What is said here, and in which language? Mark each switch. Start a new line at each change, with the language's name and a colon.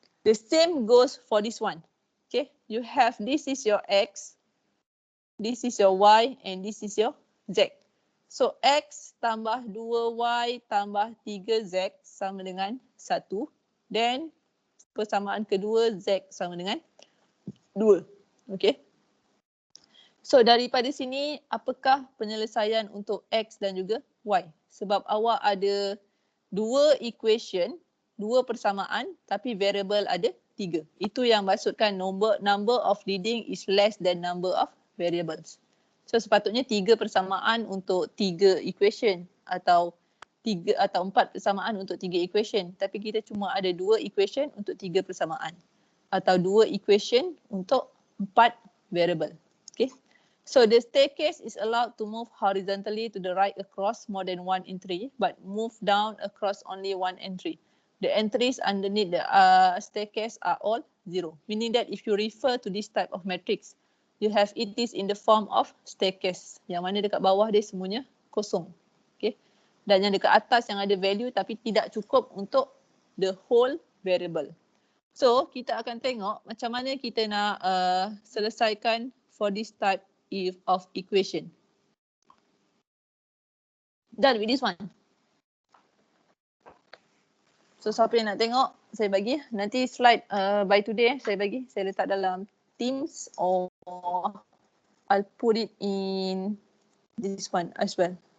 English: The same goes for this one. Okay, you have this is your X, this is your Y and this is your Z.
Malay: So X tambah 2Y tambah 3Z sama dengan 1. Then persamaan kedua Z sama dengan 2. Okay. So daripada sini apakah penyelesaian untuk X dan juga Y? Sebab awak ada dua equation, dua persamaan tapi variable ada 3. Itu yang maksudkan
English: number of leading is less than number of variables.
Malay: So sepatutnya 3 persamaan untuk 3 equation atau 4 persamaan untuk 3 equation. Tapi kita cuma ada 2 equation untuk 3 persamaan atau 2 equation untuk 4 variable. Okay.
English: So the staircase is allowed to move horizontally to the right across more than one entry but move down across only one entry. The entries underneath the staircase are all 0. Meaning that if you refer to this type of matrix, you have it is in the form of staircase.
Malay: Yang mana dekat bawah dia semuanya kosong. Okay. Dan yang dekat atas yang ada value tapi tidak cukup untuk
English: the whole variable.
Malay: So kita akan tengok macam mana kita nak selesaikan
English: for this type of equation. Done with this one.
Malay: So siapa yang nak tengok, saya bagi. Nanti slide by today saya bagi. Saya letak dalam Teams
English: or I'll put it in this one as well.